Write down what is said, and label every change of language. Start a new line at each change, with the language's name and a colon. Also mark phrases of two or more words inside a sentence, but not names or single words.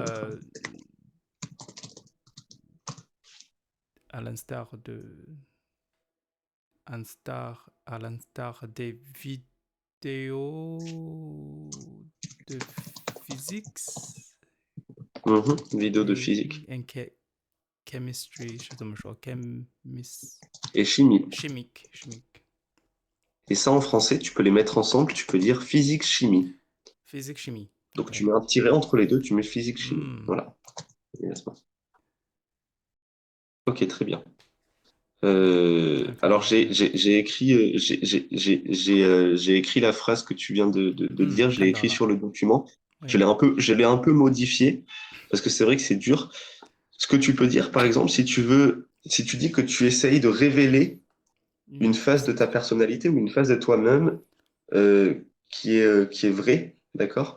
French: euh, à l'instar de, à l'instar des vidéos de physique Mhm. Vidéo de physique.
Chinese: et chemistry, 是怎么说
French: Et chimie. chimique, Et ça, en français, tu peux les mettre ensemble, tu peux dire physique-chimie. physique chimie. Donc, tu Oui. mets un tiret entre les deux, tu mets physique-chimie. Hmm. Voilà. Ok, très bien. Alors,
Chinese: 看到了，对，
French: j'ai écrit, j'ai écrit la phrase que tu viens de dire, je l'ai écrit
Chinese: 看到了，
French: sur le document. oui. Je l'ai un peu modifié parce que c'est vrai que c'est dur. Ce que tu peux dire, par exemple, si tu veux, si tu dis que tu essayes de révéler une phase de ta personnalité ou une phase de toi-même qui est vraie, d'accord?